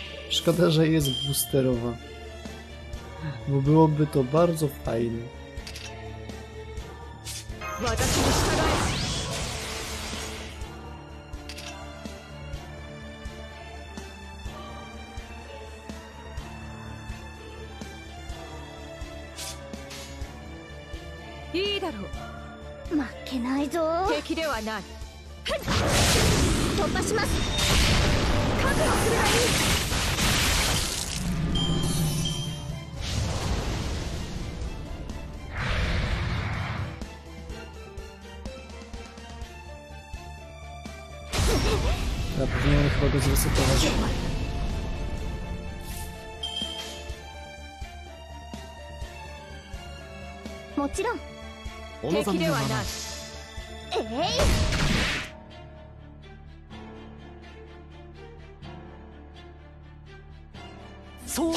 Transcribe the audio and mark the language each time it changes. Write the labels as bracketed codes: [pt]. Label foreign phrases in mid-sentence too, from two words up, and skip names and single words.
[pl] Szkoda, że jest boosterowa. Bo byłoby to bardzo fajne. [ja] 私に従え。いいだろう。負けないぞ。敵ではない。突破します。覚悟するがいい。 [pl] Ja powinienem chyba go zresetować. [ja] もちろん。敵ではない。そう